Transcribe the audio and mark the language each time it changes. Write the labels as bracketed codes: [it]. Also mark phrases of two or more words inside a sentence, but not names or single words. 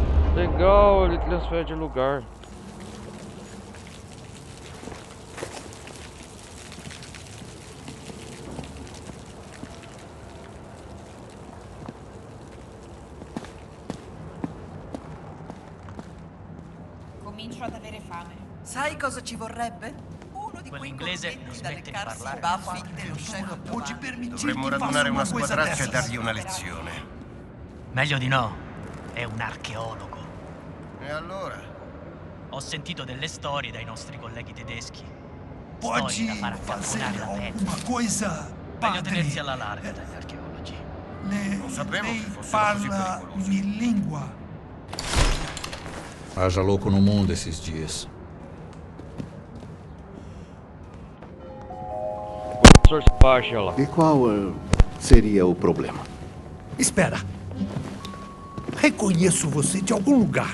[pt] Legal, ele transfere de lugar. [it] Comincio ad avere fame. Sai cosa ci vorrebbe? Uno di Quell'inglese non smette di leccarsi i parlare. baffi dello chef Oggi Giovanni. dovremmo radunare una squadraccia e dargli una lezione. Meglio di no. È un archeologo. E allora? Ho sentito delle storie dai nostri colleghi tedeschi. [pt] Pode [it] Storie da far [pt] fazer [it] accapponare la pelle. [pt] alguma coisa, [it] Meglio tenersi [pt] padre? [it] alla larga dagli archeologi. Non sapevo che Lei fossero così parla pericolosi. [pt] minha língua. Haja louco no mundo esses dias. Professor Spatula. E qual seria o problema? Espera. Reconheço você de algum lugar.